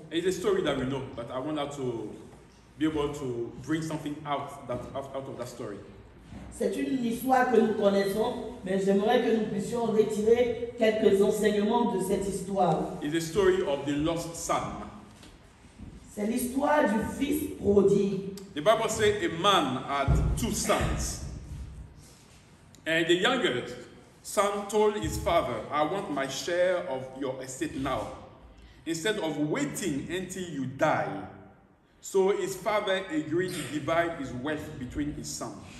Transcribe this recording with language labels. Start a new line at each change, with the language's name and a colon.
English: It's a story that we know, but I want us to be able to bring something out of that story.
French: C'est une histoire que nous connaissons, mais j'aimerais que nous puissions retirer quelques enseignements de cette histoire.
English: It's a story of the lost son.
French: C'est l'histoire du fils prodigue.
English: The Bible says a man had 2 sons. And the youngest son told his father, I want my share of your estate now, instead of waiting until you die. So his father agreed to divide his wealth between his sons.